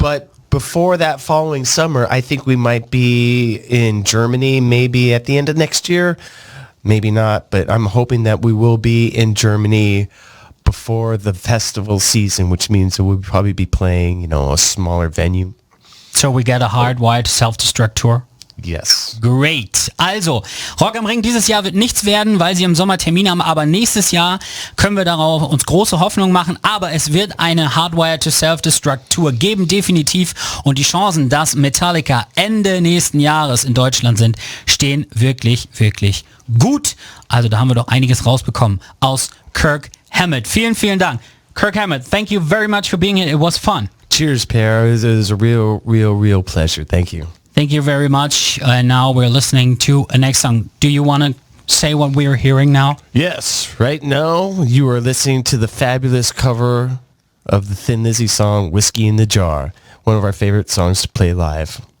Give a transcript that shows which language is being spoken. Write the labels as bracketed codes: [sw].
[en] But before that following summer, I think we might be in Germany maybe at the end of next year. Maybe not, but I'm hoping that we will be in Germany before the festival season, which means that we'll probably be playing, a smaller venue. So we get a hardwired Self-Destruct tour? Yes. Great. [de] Also, Rock am Ring dieses Jahr wird nichts werden, weil sie im Sommer Termin haben, aber nächstes Jahr können wir darauf uns große Hoffnung machen, aber es wird eine Hardwire to Self-Destruct Tour geben, definitiv, und die Chancen, dass Metallica Ende nächsten Jahres in Deutschland sind, stehen wirklich, wirklich gut. Also da haben wir doch einiges rausbekommen aus Kirk Hammett. Vielen, vielen Dank. [en] Kirk Hammett, thank you very much for being here. It was fun. Cheers, Per. It was a real pleasure. Thank you. Thank you very much. Now we're listening to a next song. Do you want to say what we are hearing now? Yes. Right now, you are listening to the fabulous cover of the Thin Lizzy song, Whiskey in the Jar, one of our favorite songs to play live.